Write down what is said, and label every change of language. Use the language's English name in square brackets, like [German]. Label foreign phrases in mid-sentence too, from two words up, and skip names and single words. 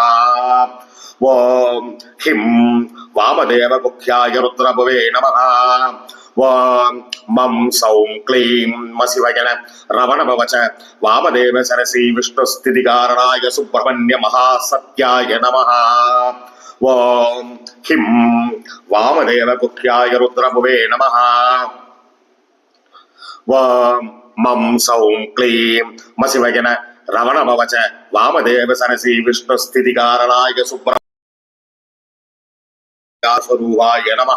[Sanskrit] ओम हिं वामदेव गुह्याय रुद्रप्रभवे नमः। ओम मं सौं क्लीं मसिवयन रवणभवच वामदेव शिरसि विष्णु स्थितिकारणाय सुब्रह्मण्य महासत्याय नमः। ओम् हिम् वामदेव गुह्याय रुद्रभुवे नमः. ओम् मम् सौम् क्लीम् मसिवयन रवणभवच वामदेव शिरसि विष्णु स्थिति कारणाय सुब्रह्मण्यस्वरूपाय नमः.